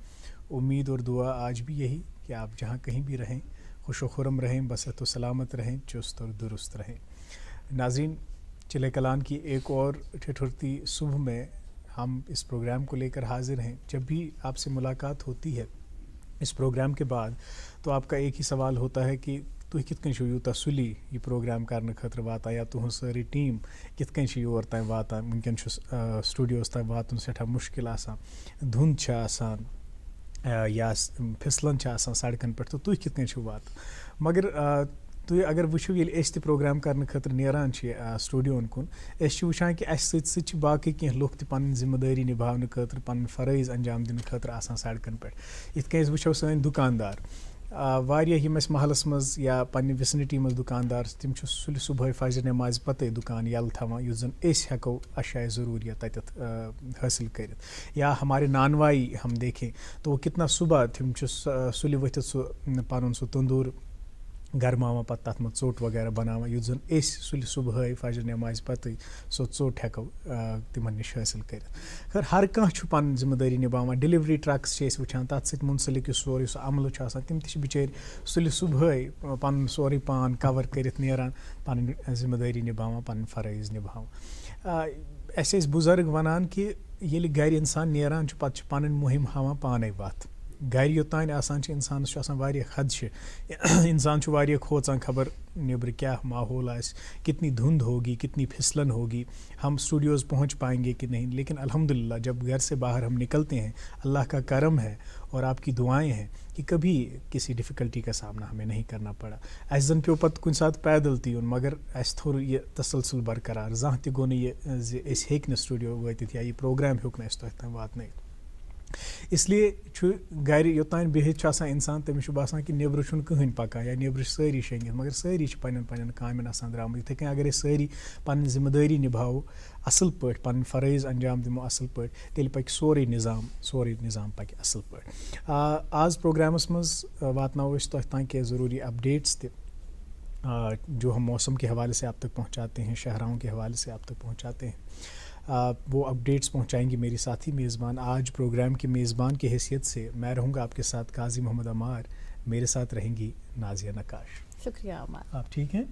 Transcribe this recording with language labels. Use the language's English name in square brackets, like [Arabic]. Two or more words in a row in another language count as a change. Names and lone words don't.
[Urdu] امید اور دعا آج بھی یہی کہ آپ جہاں کہیں بھی رہیں خوش و خرم رہیں، بصحت و سلامت رہیں، چست اور درست رہیں۔ ناظرین، چلے کلان کی ایک اور ٹھٹھرتی صبح میں ہم اس پروگرام کو لے کر حاضر ہیں۔ جب بھی آپ سے ملاقات ہوتی ہے اس پروگرام کے بعد تو آپ کا ایک ہی سوال ہوتا ہے کہ [Kashmiri] تُہۍ کِتھ کٔنۍ چھِو یوٗتاہ سُلی یہِ پروگرام کرنہٕ خٲطرٕ واتان، یا تُہٕنٛز سٲرٕے ٹیٖم کِتھ کٔنۍ چھِ یور تام واتان۔ وٕنکٮ۪ن چھُ سٹوڈیوَس تام واتُن سٮ۪ٹھاہ مُشکل آسان، دھُنٛد چھِ آسان یا پھِسلَن چھِ آسان سڑکن پٮ۪ٹھ، تہٕ تُہۍ کِتھ کٔنۍ چھِو واتان۔ مگر تُہۍ اگر وٕچھِو ییٚلہِ أسۍ تہِ پروگرام کرنہٕ خٲطرٕ نیران چھِ سٹوڈیوَن کُن، أسۍ چھِ وٕچھان کہِ اَسہِ سۭتۍ سۭتۍ چھِ باقٕے کینٛہہ لُکھ تہِ پنٕنۍ ذِمہٕ دٲری نِباونہٕ خٲطرٕ، پنٕنۍ فرٲیض انجام دِنہٕ خٲطرٕ آسان سڑکن پٮ۪ٹھ۔ یِتھ کٔنۍ أسۍ وٕچھو سٲنۍ دُکاندار، واریاہ یِم اَسہِ محلس منٛز یا پننہِ وِسنٹی منٛز دُکاندار چھِ، تِم چھِ سُلہِ صُبحٲے فجر نٮ۪مازِ پتے دُکان یَلہٕ تھاوان یُتھ زن أسۍ ہٮ۪کو اشیاء ضروٗریت تتٮ۪تھ حٲصِل کٔرِتھ۔ [Urdu] یا ہمارے نانوائی ہم دیکھیں تو وہ کتنا صبح [Kashmiri] تِم چھِ سُلہِ ؤتھِتھ سُہ پنُن سُہ تندوٗر گرماوان، پتہٕ تتھ منٛز ژوٚٹ وغیرہ بناوان یُتھ زن أسۍ سُلہِ صُبحٲے فجر نٮ۪مازِ پتے سۄ ژوٚٹ ہٮ۪کو تِمن نِش حٲصِل کٔرِتھ۔ خٲر ہر کانٛہہ چھُ پنٕنۍ ذِمہٕ دٲری نِباوان۔ [English] delivery trucks [Kashmiri] چھِ أسۍ وٕچھان، تتھ سۭتۍ مُنسلِک یُس سورُے سُہ عملہٕ چھُ آسان، تِم تہِ چھِ بِچٲرۍ سُلہِ صُبحٲے پنُن سورُے پان کور کٔرِتھ نیران، پنٕنۍ ذِمہٕ دٲری نِباوان، پنٕنۍ فرٲیض نِباوان۔ اَسہِ ٲسۍ بُزرگ ونان کہِ ییٚلہِ گرِ انسان نیران چھُ پتہٕ چھِ پنٕنۍ مُہِم ہاوان پانے وتھ۔ گرِ یوٚتانۍ آسان چھِ انسانس چھُ آسان واریاہ خدشہِ، انسان چھُ واریاہ کھوژان خبر نیبرٕ کیٛاہ ماحول آسہِ، [Urdu] کتنی دھند ہوگی، کتنی پھسلن ہوگی، ہم اسٹوڈیوز پہنچ پائیں گے کہ نہیں۔ لیکن الحمدللہ جب گھر سے باہر ہم نکلتے ہیں، اللہ کا کرم ہے اور آپ کی دعائیں ہیں کہ کبھی کسی ڈفیکلٹی کا سامنا ہمیں نہیں کرنا پڑا۔ [Kashmiri] اَسہِ زن پیوٚو پتہٕ کُنہِ ساتہٕ پیدل تہِ یُن، مگر اَسہِ تھوٚو یہِ تسلسل برقرار، زانٛہہ تہِ گوٚو نہٕ یہِ زِ أسۍ ہیٚکۍ نہٕ سٹوڈیو وٲتِتھ یا یہِ پروگرام ہیوٚک نہٕ اَسہِ تۄہہِ تام واتنٲیِتھ۔ اس لیے چھُ گرِ یوٚتانۍ بِہِتھ چھُ آسان انسان، تٔمِس چھُ باسان کہِ نیبرٕ چھُنہٕ کٕہٕنۍ پکان یا نیبرٕ چھِ سٲری شٔنگِتھ، مگر سٲری چھِ پننٮ۪ن پننٮ۪ن کامٮ۪ن آسان درٛامٕتۍ۔ یِتھٕے کٔنۍ اگر أسۍ سٲری پنٕنۍ ذِمہٕ دٲری نِباوو اصل پٲٹھۍ، پنٕنۍ فرٲیض انجام دِمو اصل پٲٹھۍ، تیٚلہِ پکہِ سورُے نظام پکہِ اصل پٲٹھۍ۔ آز پروگرامس منٛز واتناوو أسۍ تۄہہِ تام کینٛہہ ضروٗری اپڈیٹس تہِ۔ [Urdu] جو ہم موسم کے حوالے سے آپ تک پہنچاتے ہیں، شاہراہوں کے حوالے سے آپ تک پہنچاتے ہیں، وہ اپڈیٹس پہنچائیں گی میری ساتھی میزبان۔ آج پروگرام کے میزبان کی حیثیت سے میں رہوں گا آپ کے ساتھ قاضی محمد عمار، میرے ساتھ رہیں گی نازیہ نقاش۔ شکریہ عمار، آپ ٹھیک ہیں؟